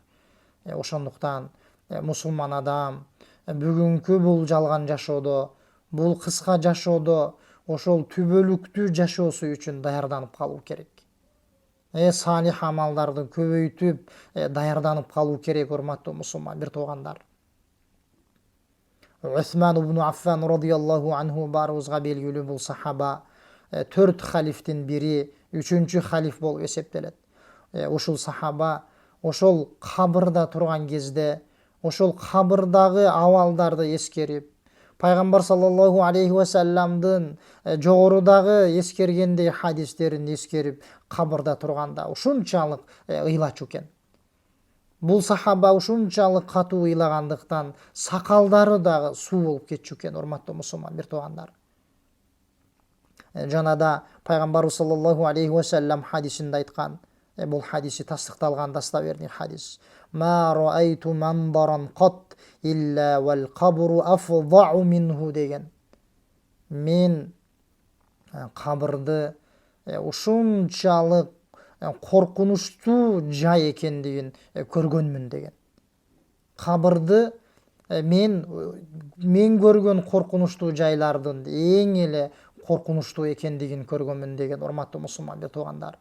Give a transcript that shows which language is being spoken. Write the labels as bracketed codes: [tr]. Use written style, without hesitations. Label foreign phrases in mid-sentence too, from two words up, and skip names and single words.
[ky] Ошондуктан мусулман адам бүгүнкү бул жалган жашоодо, бул кыска жашоодо ошол түбөлүктүү жашоосу үчүн даярданып калуу керек. Салих амалдарды көбөйтүп даярданып калуу керек, урматтуу мусулман бир туугандар. Усман ибн Аффан [ar] رضي الله عنه [ky] баарыбызга белгилүү бул сахаба 4 халифтин бири, 3-чү халиф болуп эсептелет. Ушул сахаба ошол кабырда турган кезде, ошол кабырдагы абалдарды эскерип, Пайгамбар [ar] صلى الله عليه وسلم [ky] жогорудагы эскергендей хадистерин эскерип, кабырда турганда ушунчалык ыйлачу экен. Бул сахаба ушунчалык катуу ыйлагандыктан сакалдары дагы суу болуп кетчү экен, урматтуу мусулман бир туугандар. Жанада Пайгамбар [ar] صلى الله عليه وسلم [ky] хадисинде айткан, бул хадиси тастыкталган достоверный хадис. [ar] ما رأيت منظرا قط إلا والقبر أفظع منه деген. [ky] Мен кабырды ушунчалык коркунучтуу жай экендигин көргөнмүн деген. Кабырды мен көргөн коркунучтуу жайлардын эң эле коркунучтуу экендигин көргөнмүн деген, урматтуу мусулман бир туугандар.